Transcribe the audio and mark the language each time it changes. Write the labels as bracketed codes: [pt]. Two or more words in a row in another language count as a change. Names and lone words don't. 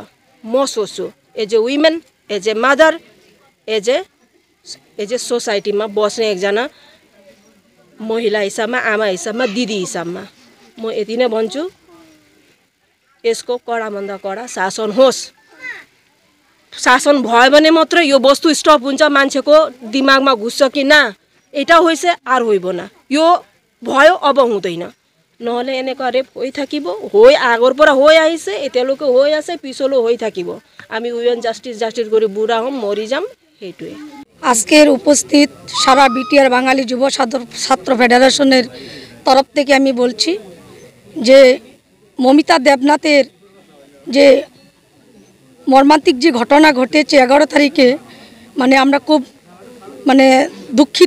[ne] म सोच्छु [en] as a woman, as a mother, as a society [ne] में बस्ने एकजना महिला हिसाब में, आमा हिसाब में, दिदी हिसाब में म यति नै भन्छु, यसको कडा भन्दा कडा शासन होस्। शासन भयो भने मात्र यो वस्तु स्टप हुन्छ, मान्छेको दिमागमा घुस्छ कि ना [bn] এটা হইছে আর হইব না, [ne] यो भयो अब हुँदैन। [as] নহলে এনেকুৱা রেপ হৈ থাকিব, হৈ আগৰ পৰা হৈ আহিছে, এতিয়ালৈকে হৈ আছে, পিছলৈ হৈ থাকিব। আমি [en] women justice [as] কৰি বুঢ়া হম, মৰি যাম, সেইটোৱে। [bn] আজকের উপস্থিত সারা বিটিআর বাঙালি যুব ছাত্র ফেডারেশনের তরফ থেকে আমি বলছি যে মমিতা দেবনাথের যে মর্মান্তিক যে ঘটনা ঘটেছে 11 তারিখে, মানে আমরা খুব মানে দুঃখিত।